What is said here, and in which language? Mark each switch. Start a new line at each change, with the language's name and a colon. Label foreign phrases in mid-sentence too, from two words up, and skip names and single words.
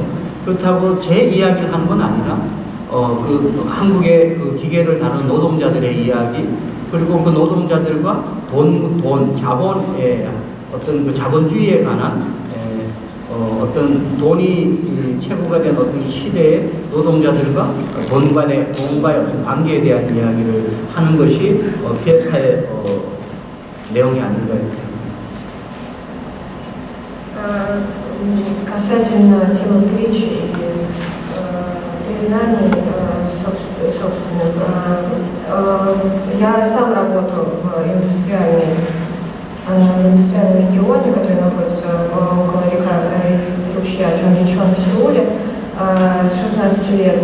Korean: 그렇다고 제 이야기를 하는 건 아니라 그 한국의 그 기계를 다루는 노동자들의 이야기, 그리고 그 노동자들과 자본의 어떤 그 자본주의에 관한 어떤 돈이 최고가 된 어떤 시대의 노동자들과 돈과의 어떤 관계에 대한 이야기를 하는 것이 피에타의 내용이 아닌가 싶습니다.
Russian: Касательно темы притчи и признаний собственных, я сам работаю в индустриальном регионе, который находится около ручья Чонгичон в Сеуле с 16 лет.